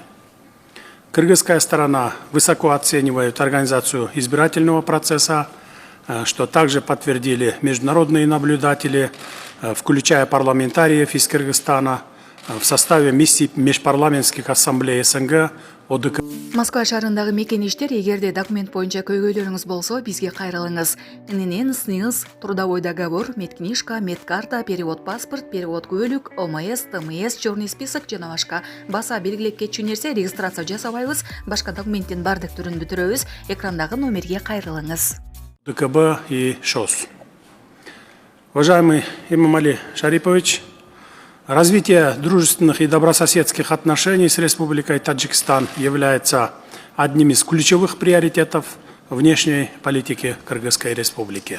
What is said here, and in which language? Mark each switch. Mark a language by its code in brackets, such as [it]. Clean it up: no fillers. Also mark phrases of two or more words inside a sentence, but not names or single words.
[ru] Кыргызская сторона высоко оценивает организацию избирательного процесса, что также подтвердили международные наблюдатели, включая парламентариев из Кыргызстана в составе миссий межпарламентских ассамблей СНГ, ОДК. [ky] Москва шаарындагы мекеништер, эгерде документ боюнча көйгөйлөрүңүз болсо, бизге кайрылыңыз. ННН, СНИЛС, [ru] трудовой договор, медкнижка, медкарта, перевод паспорт, перевод [ky] көлүк, ОМС, ТМС, [ru] черный список [ky] жана башка баса белгилеп кетчү нерсе регистрация жасабайбыз, башка документтин бардык түрүн бүтүрөбүз. Экрандагы номерге кайрылыңыз. [ru] ДКБ и ШОС. Уважаемый Эмомали Шарипович, развитие дружественных и добрососедских отношений с Республикой Таджикистан является одним из ключевых приоритетов внешней политики Кыргызской Республики.